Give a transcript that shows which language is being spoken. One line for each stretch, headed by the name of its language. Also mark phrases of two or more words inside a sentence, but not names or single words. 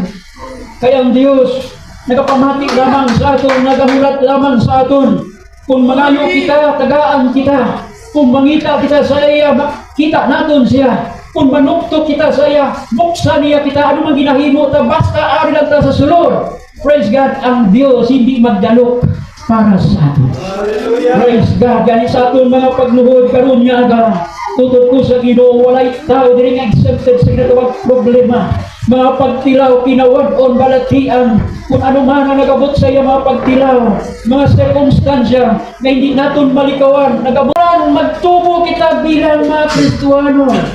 Hiligaynon: Kaya ang Diyos nagapamati lamang sa aton, nagahulat lamang sa aton. Kung mangayo kita, tagaan kita. Kung mangita kita sa iya, kita naton siya. Kung manuktok kita sa iya, buksan niya kita. Ano man ginahimo ta, basta ari lang ta sa sulod.
English: Praise God,
Hiligaynon: ang Diyos hindi magdalok para sa atin.
English: Praise God.
Hiligaynon: Gani sa aton mga pagluhod karon nga aga, tutod ko sa Ginoo, walay tao diri nga accepted sa ginatawag problema. Mga pagtilaw, kinawad-on, balatian, kung ano man ang nagabot sa iya mga pagtilaw, mga circumstansya na hindi naton malikawan, nagabulan, magtubo kita bilang mga Kristuano.